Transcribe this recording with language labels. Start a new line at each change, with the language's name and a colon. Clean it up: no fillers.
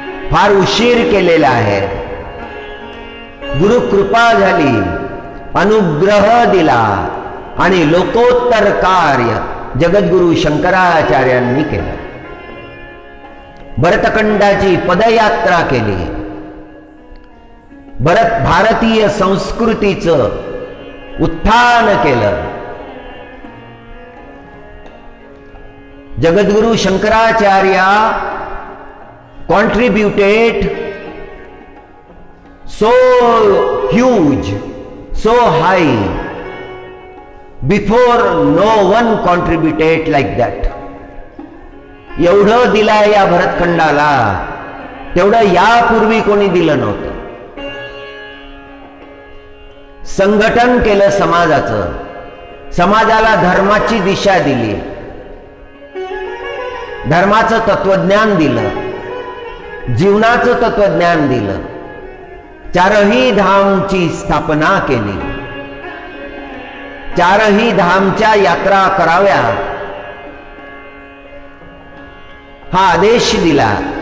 Marathi: फार उशीर केलेला आहे. गुरु कृपा झाली, अनुग्रह दिला आणि लोकोत्तर कार्य जगद्गुरु शंकराचार्यांनी केलं. भरतखंडाची पदयात्रा केली. भारतीय संस्कृतीचं उत्थान केलं.
English: Jagadguru Shankaracharya contributed so huge, so high, before no one contributed like that.
Marathi: एवढं दिलंय या भरतखंडाला, तेवढं यापूर्वी कोणी दिलं नव्हतं. संघटन केलं समाजाचं, समाजाला धर्माची दिशा दिली, धर्माचं तत्वज्ञान दिलं, जीवनाचं तत्वज्ञान दिलं, चारही धामची स्थापना केली, चारही धामच्या यात्रा कराव्या हा आदेश दिला.